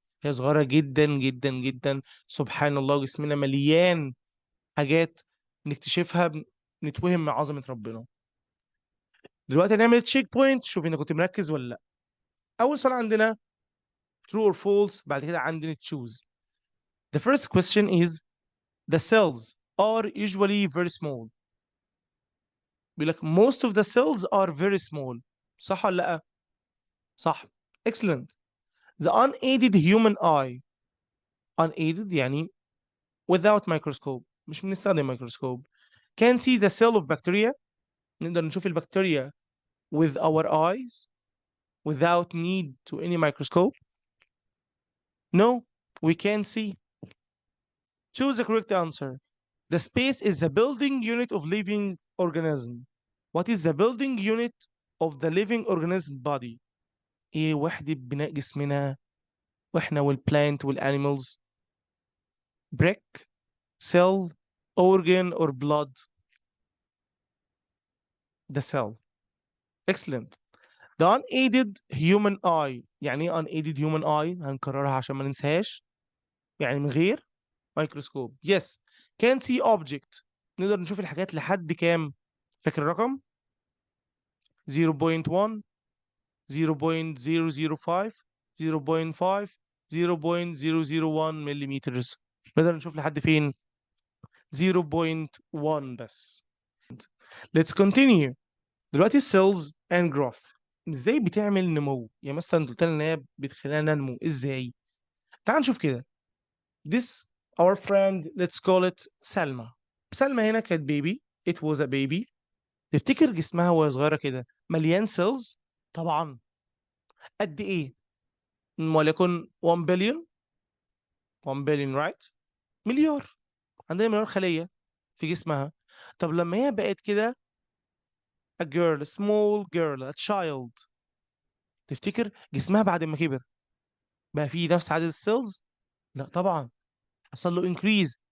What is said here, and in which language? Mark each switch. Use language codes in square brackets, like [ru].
[ar] هي صغيرة جدا جدا جدا. سبحان الله، جسمنا مليان حاجات نكتشفها، نتوهم من عظمة ربنا. دلوقتي هنعمل تشيك بوينت، شوف انت كنت مركز ولا لا. اول سؤال عندنا [en] true or false، [ar] بعد كده عندنا choose. [en] The first question is the cells are usually very small. [ar] بيقول لك [en] most of the cells are very small. [ar] صح ولا لا؟ صح. [en] Excellent. The unaided human eye. Unaided يعني without microscope، [ar] مش بنستخدم [en] microscope. Can see the cell of bacteria. [ar] نقدر نشوف البكتيريا [en] with our eyes without need to any microscope. No, we can't see. Choose the correct answer. The space is the building unit of living organism. What is the building unit of the living organism body? [ar] ايه وحدة بناء جسمنا واحنا والplant والanimals؟ [en] brick, cell, organ or blood? The cell. Excellent. The unaided human eye. [ar] يعني ايه [en] unaided human eye؟ [ar] هنكررها عشان ما ننساهاش. يعني من غير مايكروسكوب. [en] Yes. Can see object. [ar] نقدر نشوف الحاجات لحد كام؟ فاكر الرقم؟ 0.1، 0.005، 0.5، 0.001 مليمترز. نقدر نشوف لحد فين؟ 0.1 بس. [en] Let's continue. [ar] دلوقتي السيلز and growth ازاي بتعمل نمو؟ يعني مثلا انت قلت لنا ان هي بتخلينا ننمو ازاي؟ تعال نشوف كده. [en] This our friend, let's call it سلمى. [ar] سلمى هنا كانت بيبي. [en] It was a baby. [ar] تفتكر جسمها وهي صغيرة كده مليان سيلز؟ طبعا. قد ايه؟ وليكن 1 بليون. 1 بليون رايت. مليار. عندنا مليار خلية في جسمها. طب لما هي بقت كده [en] a girl, a small girl, a child، [ar] تفتكر جسمها بعد ما كبر بقى فيه نفس عدد السيلز؟ لا طبعا، حصل له increase.